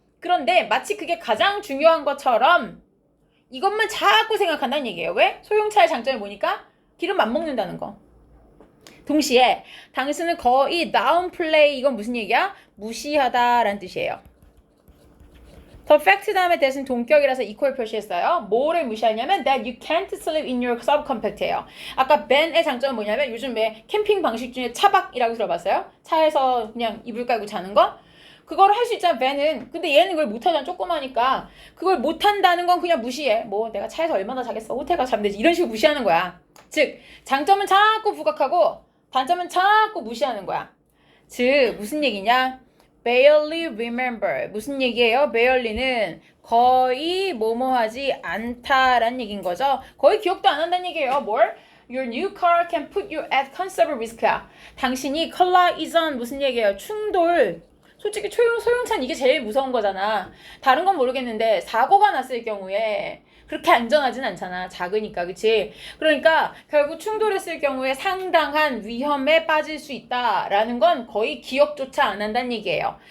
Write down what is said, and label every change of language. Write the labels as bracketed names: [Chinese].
[Korean] 그런데 마치 그게 가장 중요한 것처럼 이것만 자꾸 생각한다는 얘기예요. 왜? 소형차의 장점이 뭐니까? 기름 안 먹는다는 거. 동시에 당신은 거의 downplay, 이건 무슨 얘기야? 무시하다라는 뜻이에요. [English] The fact [Korean] 다음에 대신 동격이라서 equal 표시했어요. 뭐를 무시하냐면 [English] that you can't sleep in your subcompact예요. [Korean] 아까 ben의 장점은 뭐냐면 요즘 왜 캠핑 방식 중에 차박이라고 들어봤어요? 차에서 그냥 이불 깔고 자는 거? 그걸 할 수 있잖아, 밴은. 근데 얘는 그걸 못하잖아, 조그마니까. 그걸 못한다는 건 그냥 무시해. 뭐 내가 차에서 얼마나 자겠어, 호텔 가서 자면 되지. 이런 식으로 무시하는 거야. 즉 장점은 자꾸 부각하고 단점은 자꾸 무시하는 거야. 즉 무슨 얘기냐? [English] barely remember. [Korean] 무슨 얘기예요? barely는 거의 뭐뭐하지 않다라는 얘기인 거죠. 거의 기억도 안 한다는 얘기예요. 뭘? [English] Your new car can put you at considerable risk야. [Korean] 당신이 collision 무슨 얘기예요? 충돌. 솔직히 소형차는 이게 제일 무서운 거잖아. 다른 건 모르겠는데 사고가 났을 경우에 그렇게 안전하진 않잖아. 작으니까, 그치? 그러니까 결국 충돌했을 경우에 상당한 위험에 빠질 수 있다라는 건 거의 기억조차 안 한다는 얘기예요.